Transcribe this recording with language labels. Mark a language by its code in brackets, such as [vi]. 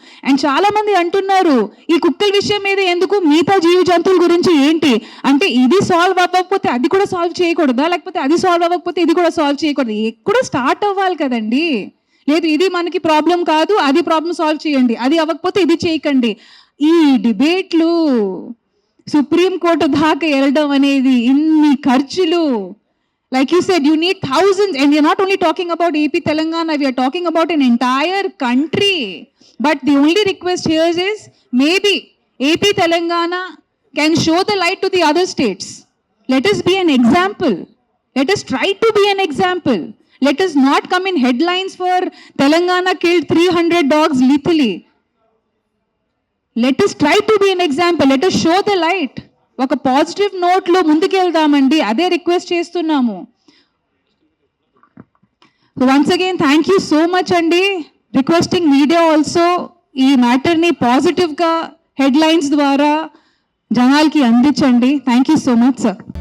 [te] And చాలా మంది అంటున్నారు ఈ కుక్కల విషయం మీద ఎందుకు, మిగతా జీవ జంతువుల గురించి ఏంటి అంటే, ఇది సాల్వ్ అవ్వకపోతే అది కూడా సాల్వ్ చేయకూడదా, లేకపోతే అది సాల్వ్ అవ్వకపోతే ఇది కూడా సాల్వ్ చేయకూడదు? ఎక్కడ స్టార్ట్ అవ్వాలి కదండి. లేదు ఇది మనకి ప్రాబ్లం కాదు, అది ప్రాబ్లం సాల్వ్ చేయండి, అది అవ్వకపోతే ఇది చేయకండి. ఈ డిబేట్లు సుప్రీంకోర్టు దాకా వెళ్ళడం అనేది, ఇన్ని ఖర్చులు. [en] Like you said, you need thousands, and we are not only talking about AP Telangana, we are talking about an entire country. But the only request here is maybe AP Telangana can show the light to the other states. Let us be an example. Let us try to be an example. Let us not come in headlines for Telangana killed 300 dogs lethally. Let us try to be an example. Let us show the light. [te] ఒక positive నోట్లో ముందుకెళ్దామండి, అదే request చేస్తున్నాము. [en] once again thank you so much [te] అండి. Requesting media also ఈ మ్యాటర్ని పాజిటివ్గా headlines ద్వారా జనాలకి అందించండి. [en] thank you so much [te] sir.